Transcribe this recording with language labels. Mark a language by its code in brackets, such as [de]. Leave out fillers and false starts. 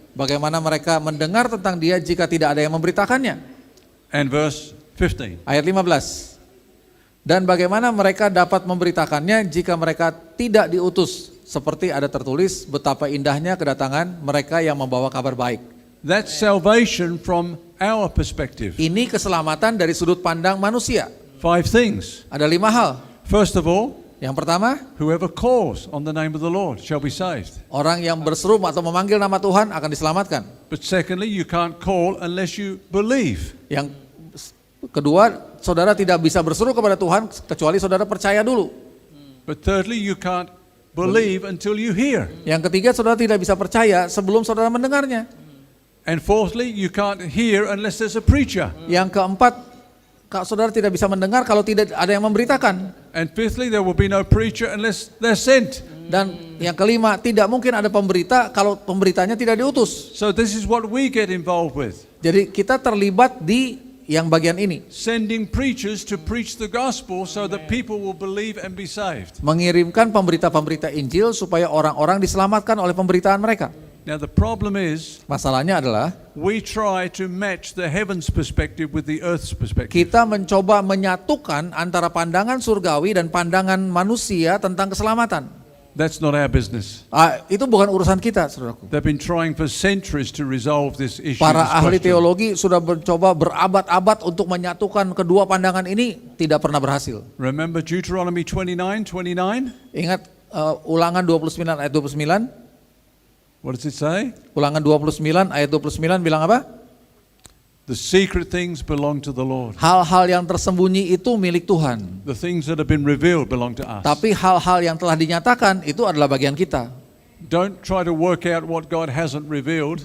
[id] Bagaimana mereka mendengar tentang dia jika tidak ada yang memberitakannya? [en] And verse 15. [id] Ayat 15. Dan bagaimana mereka dapat memberitakannya jika mereka tidak diutus? Seperti ada tertulis, betapa indahnya kedatangan mereka yang membawa kabar baik. [en] That's salvation from our perspective. [id] Ini keselamatan dari sudut pandang manusia. [en] 5 things. [id] Ada 5 hal. [en] First of all, [id] Yang pertama, [en] whoever calls on the name of the Lord shall be saved. [id] orang yang berseru atau memanggil nama Tuhan akan diselamatkan. [en] But secondly, you can't call unless you believe. [id] Yang kedua, saudara tidak bisa berseru kepada Tuhan kecuali saudara percaya dulu. [en] But thirdly, you can't believe until you hear. [id] Yang ketiga, saudara tidak bisa percaya sebelum saudara mendengarnya. [en] And fourthly, you can't hear unless there's a preacher. [id] Yang keempat, saudara tidak bisa mendengar kalau tidak ada yang memberitakan. [en] And fifthly, there will be no preacher unless they're sent. [id] Dan yang kelima, tidak mungkin ada pemberita kalau pemberitanya tidak diutus. [en] So this is what we get involved with. [id] Jadi kita terlibat di yang bagian ini. [en] Sending preachers to preach the gospel so that people will believe and be saved. [id] Mengirimkan pemberita-pemberita Injil supaya orang-orang diselamatkan oleh pemberitaan mereka. [en] Now the problem is, [id] Masalahnya adalah [en] we try to match the heavens perspective with the earth's perspective. [id] kita mencoba menyatukan antara pandangan surgawi dan pandangan manusia tentang keselamatan. [en] That's not our business. [id] Itu bukan urusan kita, saudaraku. [en] They've been trying for centuries to resolve this issue. [id] Para [en] this [id] ahli [en] question. [id] teologi sudah mencoba berabad-abad untuk menyatukan kedua pandangan ini, tidak pernah berhasil. [en] Remember Deuteronomy 29:29? [id] Ingat Ulangan 29 ayat 29? [en] What does it say? [id] Ulangan 29 ayat 29 bilang apa? [en] The secret things belong to the Lord. [id] Hal-hal yang tersembunyi itu milik Tuhan. [en] The things that have been revealed belong to us. [id] Tapi hal-hal yang telah dinyatakan itu adalah bagian kita. [en] Don't try to work out what God hasn't revealed.